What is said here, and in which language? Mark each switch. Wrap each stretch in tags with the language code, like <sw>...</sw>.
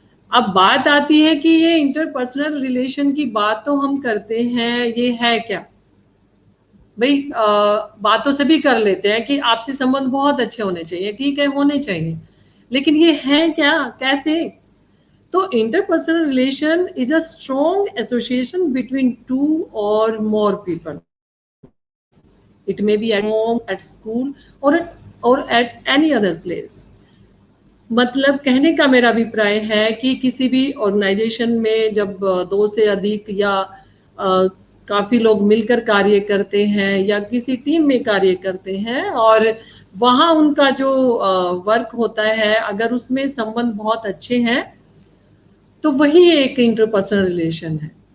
<hi>अब बात आती है कि ये इंटरपर्सनल रिलेशन की बात तो हम करते हैं, ये है क्या भाई? बातों से भी कर लेते हैं कि आपसी संबंध बहुत अच्छे होने चाहिए, ठीक है, होने चाहिए, लेकिन ये है क्या, कैसे?</hi> <en>तो interpersonal relation is a strong association between two or more people. It may be at home, at school, or at any other place.</en> <hi>मतलब कहने का मेरा अभिप्राय है कि किसी भी ऑर्गेनाइजेशन में जब दो से अधिक या काफी लोग मिलकर कार्य करते हैं, या किसी टीम में कार्य करते हैं, और वहाँ उनका जो वर्क होता है, अगर उसमें संबंध बहुत अच्छे हैं, तो वही एक इंटरपर्सनल रिलेशन है।</hi>